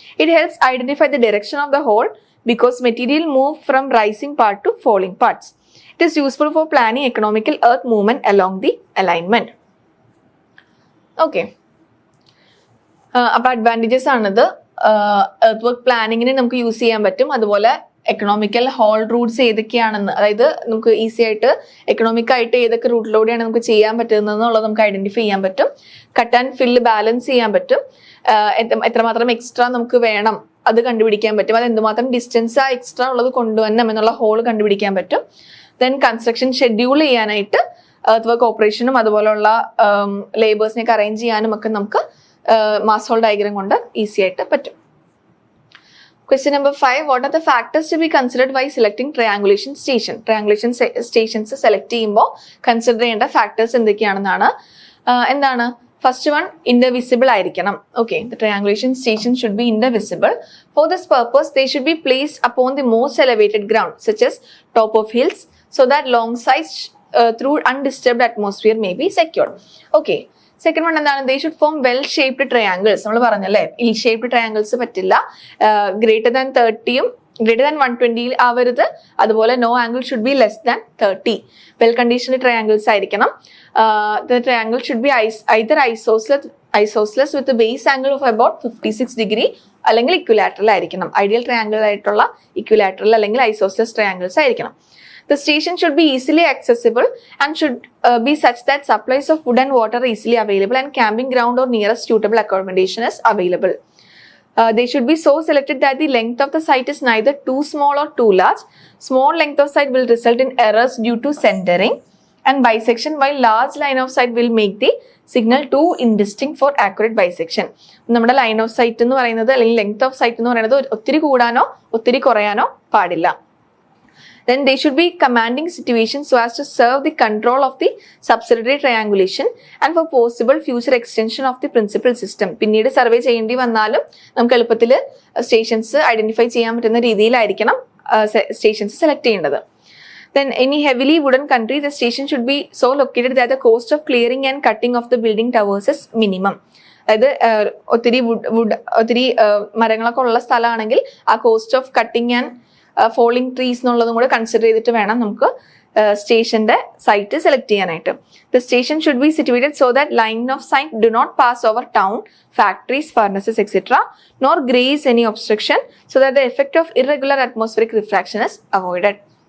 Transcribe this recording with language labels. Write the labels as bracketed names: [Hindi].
[English] It helps identify the direction of the whole because material move from rising part to falling parts. It is useful for planning economical earth movement along the alignment. [Malayalam] Okay. അപ്പോൾ advantages ആണിത്. Earth work പ്ലാനിങ്ങിന് നമുക്ക് use ചെയ്യാൻ പറ്റും. അതുപോലെ economical whole Roots ഏതൊക്കെയാണെന്ന്, അതായത് നമുക്ക് easy ആയിട്ട് എക്കണോമിക് ആയിട്ട് ഏതൊക്കെ റൂട്ടിലൂടെയാണ് നമുക്ക് ചെയ്യാൻ പറ്റുന്നതെന്നുള്ളത് നമുക്ക് ഐഡന്റിഫൈ ചെയ്യാൻ പറ്റും. കട്ട് ആൻഡ് ഫില്ല് ബാലൻസ് ചെയ്യാൻ പറ്റും. എത്രമാത്രം എക്സ്ട്രാ നമുക്ക് വേണം അത് കണ്ടുപിടിക്കാൻ പറ്റും. അത് എന്തുമാത്രം ഡിസ്റ്റൻസ് എക്സ്ട്രാ ഉള്ളത് കൊണ്ടുവരണം എന്നുള്ള ഹോൾ കണ്ടുപിടിക്കാൻ പറ്റും. ദെൻ കൺസ്ട്രക്ഷൻ ഷെഡ്യൂൾ ചെയ്യാനായിട്ട് എർത്ത് വർക്ക് ഓപ്പറേഷനും അതുപോലുള്ള ലേബേഴ്സിനെയൊക്കെ അറേഞ്ച് ചെയ്യാനും ഒക്കെ നമുക്ക് മാസ് ഹോൾ ഡയഗ്രാം കൊണ്ട് ഈസി ആയിട്ട് പറ്റും. [English] Question number 5. What are the factors to be considered while selecting triangulation station? [Malayalam] Triangulation stations select ചെയ്യുമ്പോൾ കൺസിഡർ ചെയ്യേണ്ട ഫാക്ടേഴ്സ് എന്തൊക്കെയാണെന്നാണ്. എന്താണ്? [English] First one, ഇൻഡവിസിബിൾ ആയിരിക്കണം. Okay, the triangulation station should be ഇൻഡവിസിബിൾ. For this purpose they should be placed upon the most elevated ground such as top of hills so that long size through undisturbed atmosphere may be secured. Okay. Second one എന്താണ്? They should form well shaped triangles. [Malayalam] നമ്മൾ പറഞ്ഞല്ലേ, [English] Ill shaped triangles പറ്റില്ല. Greater than 30യും greater than 120 [Malayalam] ആവരുത്. അതുപോലെ [English] No angle should be less than 30. Well conditioned triangles ആയിരിക്കണം. The triangle should be either isosceles with base angle of about 56 degree അല്ലെങ്കിൽ equilateral ആയിരിക്കണം. [Malayalam] Ideal triangle ആയിട്ടുള്ള ഇക്വിലാറ്ററൽ അല്ലെങ്കിൽ isosceles triangles ആയിരിക്കണം. [English] The station should be easily accessible and should be such that supplies of food and water are easily available and camping ground or nearest suitable accommodation is available. They should be so selected that the length of the site is neither too small or too large. Small length of site will result in errors due to centering and bisection, while large line of sight will make the signal too indistinct for accurate bisection. [Malayalam] നമ്മുടെ line of site എന്ന് പറയുന്നത് അല്ലെങ്കിൽ length of site എന്ന് പറയുന്നത് ഒത്തിരി കൂടാനോ ഒത്തിരി കുറയാനോ പാടില്ല. [English] Then they should be commanding situations so as to serve the control of the subsidiary triangulation and for possible future extension of the principal system. [Malayalam] പിന്നീട് survey ചെയ്യേണ്ടി വന്നാലും നമുക്ക് എളുപ്പത്തിൽ സ്റ്റേഷൻസ് ഐഡന്റിഫൈ ചെയ്യാൻ പറ്റുന്ന രീതിയിലായിരിക്കണം സ്റ്റേഷൻസ് സെലക്ട് ചെയ്യേണ്ടത്. [English] Then any heavily wooden country, the station should be so located that the cost of clearing and cutting of the building towers is minimum. [Malayalam] അതായത് ഒത്തിരി മരങ്ങളൊക്കെ ഉള്ള സ്ഥലമാണെങ്കിൽ ആ cost of cutting and falling trees എന്നുള്ളതും കൂടെ consider ചെയ്തിട്ട് വേണം നമുക്ക് സ്റ്റേഷന്റെ സൈറ്റ് സെലക്ട് ചെയ്യാനായിട്ട്. [English] The station should be situated so that line of sight do not pass over town, factories, furnaces et cetera, nor graze any obstruction so that the effect of irregular atmospheric refraction is avoided.